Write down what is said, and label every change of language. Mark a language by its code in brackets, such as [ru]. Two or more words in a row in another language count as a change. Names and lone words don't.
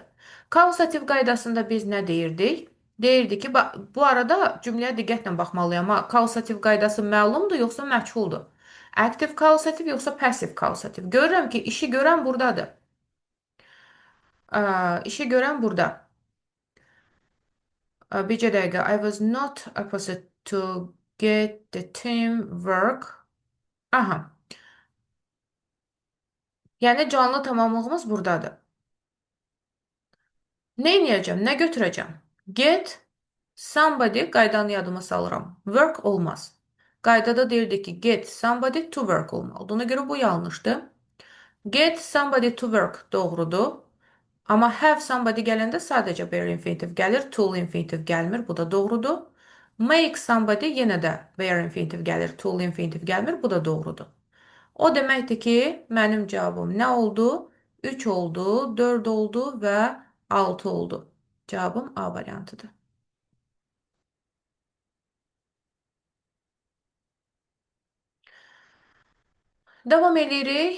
[az] Kausativ qaydasında biz nə deyirdik? Deyirdik ki, bu arada cümləyə diqqətlə baxmalıyam. Ha, kausativ qaydası məlumdur yoxsa məchuldur? Aktiv kausativ yoxsa pasiv kausativ? Görürəm ki, işi görən buradadır. İşi görən burada. Bircə dəqiqə. [en] I was not opposite to get the team work. [az] Aha. Yəni canlı tamamlığımız buradadır. Nə edəcəm? Nə götürəcəm? [en] Get somebody [az] qaydanı yadıma salıram. Work olmaz. Qaydada deyirdi ki, [en] get somebody to work [az] olmalıdır. Ona görə bu yanlışdır. [en] Get somebody to work [az] doğrudur. Amma [en] have somebody [az] gələndə sadəcə [en] bare infinitive [az] gəlir, [en] tool infinitive [az] gəlmir. Bu da doğrudur. [en] Make somebody [az] yenə də [en] bare infinitive [az] gəlir, [en] tool infinitive [az] gəlmir. Bu da doğrudur. O deməkdir ki, mənim cavabım nə oldu? 3 oldu, 4 oldu və 6 oldu. Cavabım A variantıdır. Davam edirik.